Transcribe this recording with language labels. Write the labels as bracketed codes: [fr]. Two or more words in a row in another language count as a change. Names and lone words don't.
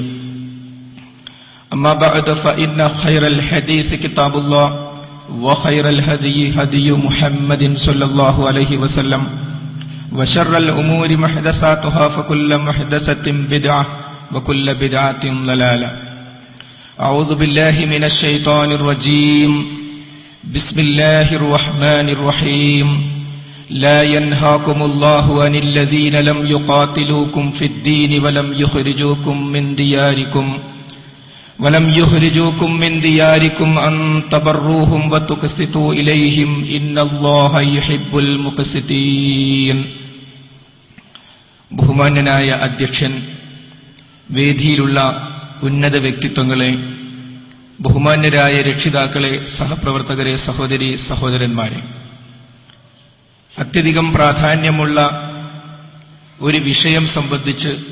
[ar] أما بعد فإن خير الحديث كتاب الله وخير الهدي هدي محمد صلى الله عليه وسلم وشر الأمور محدثاتها فكل محدثة بدعة وكل بدعة ضلالة. أعوذ بالله من الشيطان الرجيم. بسم الله الرحمن الرحيم. لا ينهاكم الله عن الذين لم يقاتلوكم في الدين ولم يخرجوكم من دياركم أن تبروهم وتقسطوا إليهم إن الله يحب المقسطين. [ml] ബഹുമാന്യനായ അധ്യക്ഷൻ, വേദിയിലുള്ള ഉന്നത വ്യക്തിത്വങ്ങളെ, ബഹുമാന്യരായ രക്ഷിതാക്കളെ, സഹപ്രവർത്തകരെ, സഹോദരി സഹോദരന്മാരെ, അത്യധികം പ്രാധാന്യമുള്ള ഒരു വിഷയം സംബന്ധിച്ച്